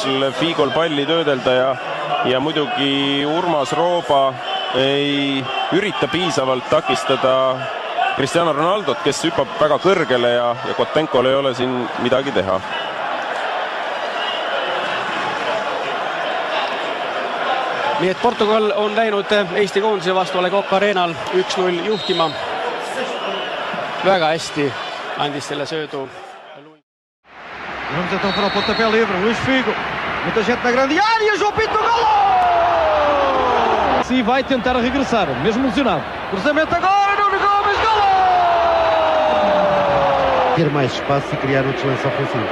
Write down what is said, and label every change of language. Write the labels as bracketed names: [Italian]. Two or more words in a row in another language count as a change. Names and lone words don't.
[Estonian] Fiigol palli töödelda ja muidugi Urmas Rooba ei ürita piisavalt takistada Cristiano Ronaldot, kes hüppab väga kõrgele ja Kotenkol ei ole siin midagi teha. Nii et Portugal on läinud Eesti koondise vastu Le Coq Arenal 1-0 juhtima. Väga hästi andis selle söödu. [Portuguese] Vamos então para o pontapé livre, Luís Figo. Muita gente na grande área, João Pinto, gol! Sim, vai tentar regressar, mesmo lesionado. Cruzamento agora, Nuno Gomes, gol! Ter mais espaço e criar outros lances ofensivos.